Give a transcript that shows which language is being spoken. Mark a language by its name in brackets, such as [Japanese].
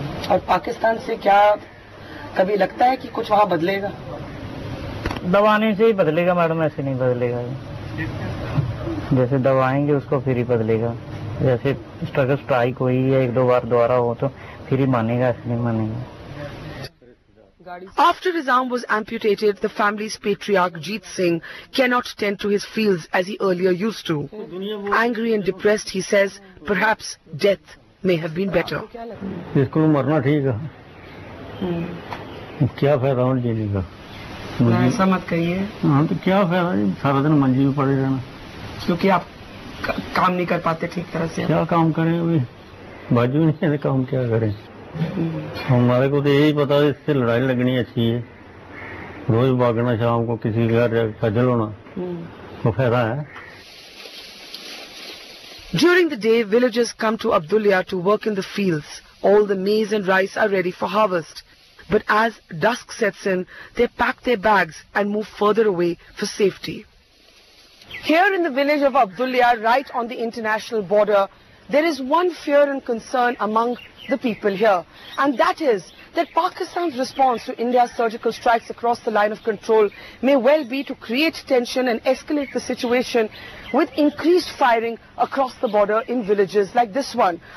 [Hindi] और पाकिस्तान से क्या कभी लगता है कि कुछ वहाँ बदलेगा? दबाने से ही बदलेगा मैडम, ऐसे नहीं बदलेगा। जैसे दबाएंगे उसको फिर ही बदलेगा, जैसे स्ट्रगल स्ट्राइक हुई है एक दो बार दोबारा हो तो फिर ही मानेगा, ऐसे नहीं मानेगा। [English] After his arm was amputated, the family's patriarch Jeet Singh cannot tend to his fields as he earlier used to. Angry and depressed, he says, perhaps death may have been better. [Hindi] इसको मरना ठीक है, क्या फायदा और जीने का? ऐसा मत कहिए। हाँ तो क्या फायदा, सारा दिन मंजी में पड़े रहना, क्योंकि आप काम नहीं कर पाते ठीक तरह से। क्या काम करें, अभी बाजू नहीं है, काम क्या करें? हमारे को तो यही पता है इससे लड़ाई लगनी अच्छी है, रोज भागना शाम को किसी के घर खजल होना, वो फायदा है। [English] During the day, villagers come to Abdullah to work in the fields. All the maize and rice are ready for harvest. But as dusk sets in, they pack their bags and move further away for safety. Here in the village of Abdullah, right on the international border, there is one fear and concern among the people here, and that is that Pakistan's response to India's surgical strikes across the line of control may well be to create tension and escalate the situation with increased firing across the border in villages like this one.